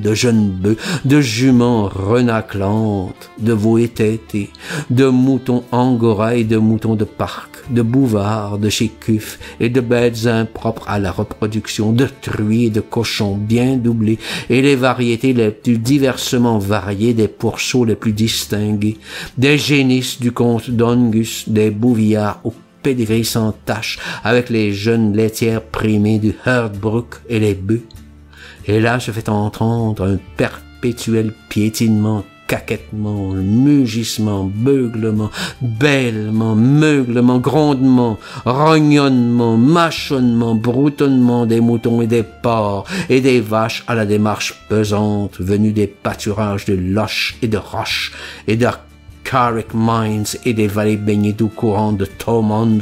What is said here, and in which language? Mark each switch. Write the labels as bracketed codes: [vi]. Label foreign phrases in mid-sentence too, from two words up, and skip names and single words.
[fr] de jeunes bœufs, de juments renaclantes, de veaux étêtés, de moutons angora et de moutons de parc, de bouvards de chez Cuff et de bêtes impropres à la reproduction, de truies et de cochons bien doublés, et les variétés les plus diversement variées des pourceaux les plus distingués, des génies du comte d'Ongus, des bouvillards au pédigré sans tache, avec les jeunes laitières primées du Herdbrook et les bœufs. Et là se fait entendre un perpétuel piétinement, caquettement, mugissement, beuglement, bêlement, meuglement, grondement, rognonnement, mâchonnement, broutonnement des moutons et des porcs et des vaches à la démarche pesante venue des pâturages de Loches et de Roches et de Carrick Mines et des vallées baignées d'eau courante de Thomond,